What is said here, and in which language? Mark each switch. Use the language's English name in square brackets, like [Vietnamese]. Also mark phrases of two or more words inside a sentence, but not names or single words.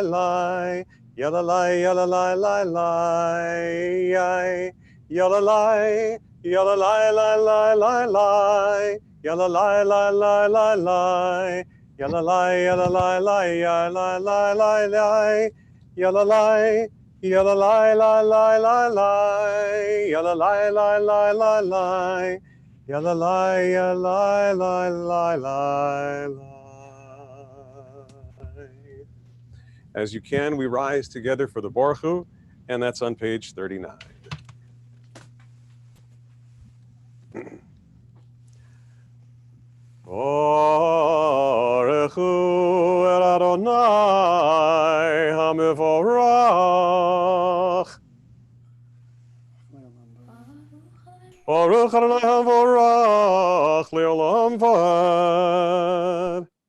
[English] la, yalalai, yalalai, la la, yai, yalalai, yalalai, la la la la, yalalai, la la la la, yalalai, yalalai, la ya la la la la, yalalai, yalalai, la la la la, yalalai, la la la la. Yalalai, yalalai, lai, lai, lai, lai. As you can, we rise together for the [Hebrew] ברוך הוא, [English] and that's on page 39. [Hebrew] ברוך הוא אל אדוני המבורך. ברוך אדוני המבורך לעולם ועד.